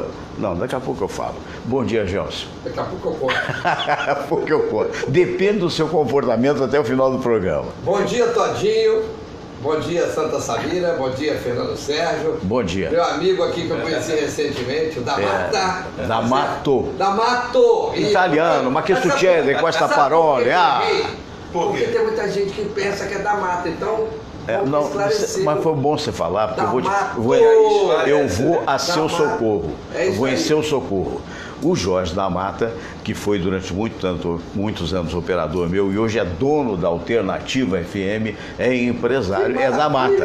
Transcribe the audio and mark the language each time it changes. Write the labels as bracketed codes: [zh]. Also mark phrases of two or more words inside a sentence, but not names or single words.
[pt] Não, daqui a pouco eu falo. Bom dia, Gelson. Daqui a pouco eu conto. Daqui a pouco eu conto. Depende do seu comportamento até o final do programa. Bom dia, Todinho. Bom dia, Santa Samira. Bom dia, Fernando Sérgio. Bom dia. Meu amigo aqui que eu conheci recentemente, o D'Amato. [it] D'Amato. Italiano, ma che succede [pt] com esta [it] parole? [pt] Porque tem muita gente que pensa que é D'Amato, então... Não, mas foi bom você falar, porque eu vou a seu socorro. Eu vou em seu socorro. O Jorge da Mata, que foi durante muitos anos operador meu e hoje é dono da Alternativa FM, é empresário, é da Mata.